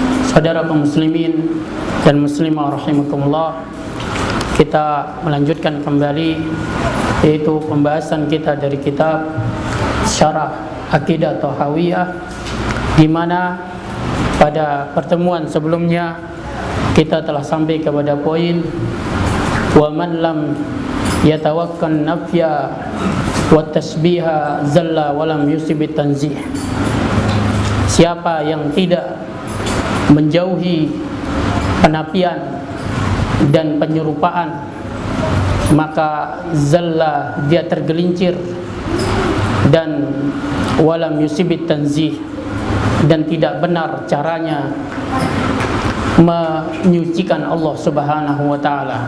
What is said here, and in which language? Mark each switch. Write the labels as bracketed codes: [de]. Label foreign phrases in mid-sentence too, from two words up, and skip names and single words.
[id] Saudara kaum muslimin dan muslimah rahimakumullah, kita melanjutkan kembali yaitu pembahasan kita dari kitab Syarah Aqidah Thahawiyah, di mana pada pertemuan sebelumnya kita telah sampai kepada poin [ar] و من لم يتوق النفي و التشبيه زل و لم يصب التنزيه. [id] Siapa yang tidak menjauhi penafian dan penyerupaan, maka zalla, dia tergelincir, dan [ar] ولم يصب التنزيه, [id] dan tidak benar caranya menyucikan Allah [ar] سبحانه و تعالى.